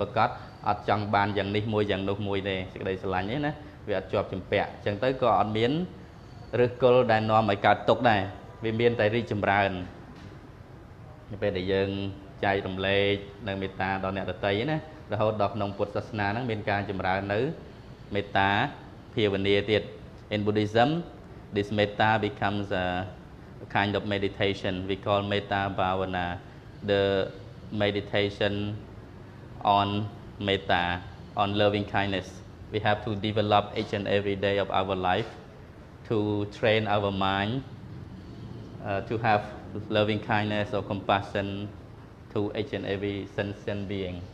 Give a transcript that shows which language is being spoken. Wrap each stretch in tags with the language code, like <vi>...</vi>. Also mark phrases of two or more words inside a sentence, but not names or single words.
<km>ប្រាកដអត់ចង់បានយ៉ាងនេះមួយយ៉ាងនោះមួយទេសេចក្តីស្រឡាញ់នេះណាវាអត់ជាប់ជំពាក់អញ្ចឹងទៅក៏អត់មានឬគល់ ដែលនាំឲ្យកើតទុក្ខដែរវាមានតែរីកចម្រើននៅពេលដែលយើងចែករំលែកនៅមេត្តាដល់ អ្នកដទៃណារហូតដល់ក្នុងពុទ្ធសាសនាហ្នឹងមានការចម្រើននៅមេត្តា</km> <en>ភាវនាទៀត In Buddhism this metta becomes a kind of meditation we call</en> <pi>metta bhavana</pi> <en>the meditation on metta on loving kindness we have to develop each and every day of our life to train our mind to have loving kindness or compassion to each and every sentient being.</en>